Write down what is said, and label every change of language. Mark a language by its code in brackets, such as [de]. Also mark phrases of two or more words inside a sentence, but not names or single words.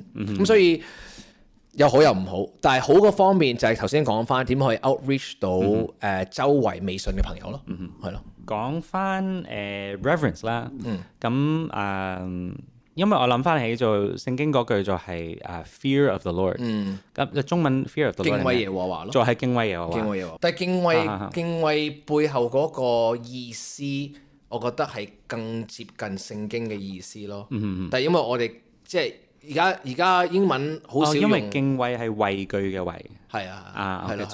[yue] 咁所以有好有唔好，但係好個方面就係頭先講翻點可以 outreach 到周圍未信嘅朋友咯，係咯。講翻reverence 啦，咁因為我諗翻起做聖經嗰句就係 [en] fear of the Lord， [yue] 咁中文 [en] fear of the Lord [yue] 敬畏耶和華咯，就係敬畏耶和華。敬畏耶和華，但係敬畏背後嗰個意思，我覺得係更接近聖經嘅意思咯。但係因為我哋即係而家英文好少用，因為敬畏係畏懼嘅畏。係係啦，